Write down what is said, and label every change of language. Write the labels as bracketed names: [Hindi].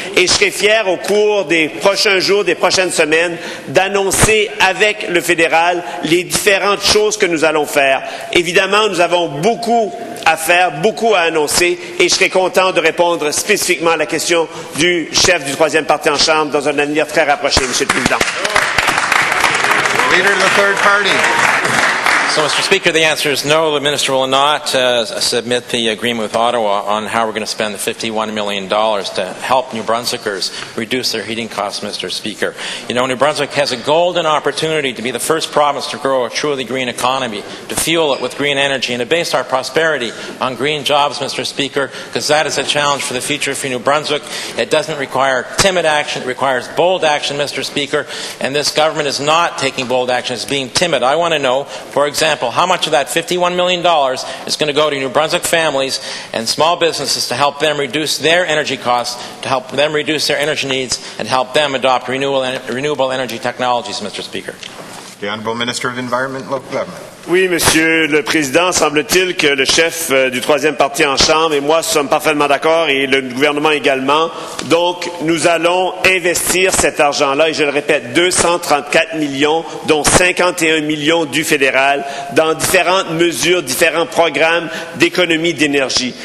[French] Et je serai fier au cours des prochains jours, des prochaines semaines, d'annoncer avec le fédéral les différentes choses que nous allons faire. Évidemment, nous avons beaucoup à faire, beaucoup à annoncer, et je serai content de répondre spécifiquement à la question du chef du troisième parti en Chambre dans un avenir très rapproché, Monsieur le Président. [English] Leader of the third party. So, Mr. Speaker, the answer is no. The minister will not submit the agreement with Ottawa on how we're going to spend the $51 million to help New Brunswickers reduce their heating costs, Mr. Speaker. You know, New Brunswick has a golden opportunity to be the first province to grow a truly green economy, to fuel it with green energy, and to base our prosperity on green jobs, Mr. Speaker, because that is a challenge for the future for New Brunswick. It doesn't require timid action. It requires bold action, Mr. Speaker, and this government is not taking bold action. It's being timid. I want to know, for example, how much of that $51 million is going to go to New Brunswick families and small businesses to help them reduce their energy costs, to help them reduce their energy needs, and help them adopt renewable energy technologies, Mr. Speaker. The Honourable Minister of Environment, Local Government. [French] Oui, Monsieur le Président, semble-t-il que le chef du troisième parti en Chambre et moi sommes parfaitement d'accord, et le gouvernement également. Donc, nous allons investir cet argent-là, et je le répète, 234 millions, dont 51 millions du fédéral, dans différentes mesures, différents programmes d'économie d'énergie.